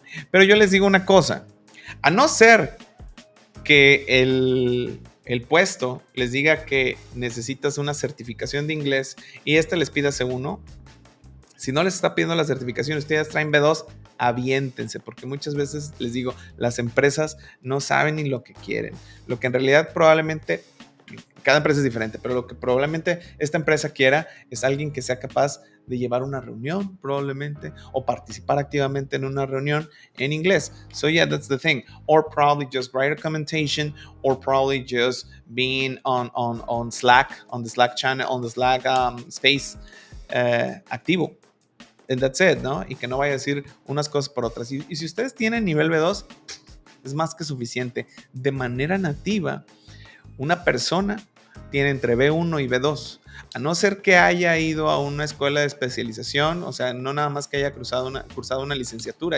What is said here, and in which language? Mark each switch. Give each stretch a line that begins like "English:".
Spanish: Pero yo les digo una cosa, a no ser que el puesto les diga que necesitas una certificación de inglés y les pida C1, si no les está pidiendo la certificación, ustedes traen B2, aviéntense, porque muchas veces les digo, las empresas no saben ni lo que quieren. Lo que en realidad probablemente, cada empresa es diferente, pero lo que probablemente esta empresa quiera es alguien que sea capaz de llevar una reunión, probablemente, o participar activamente en una reunión en inglés.
English: So yeah, that's the thing. Or probably just write a commentation, or probably just being on Slack, on the Slack channel, on the Slack space activo. And that's it,
Spanish: ¿no? Y que no vaya a decir unas cosas por otras. Y si ustedes tienen nivel B2, es más que suficiente. De manera nativa, una persona tiene entre B1 y B2. A no ser que haya ido a una escuela de especialización, o sea, no nada más que haya cursado una licenciatura.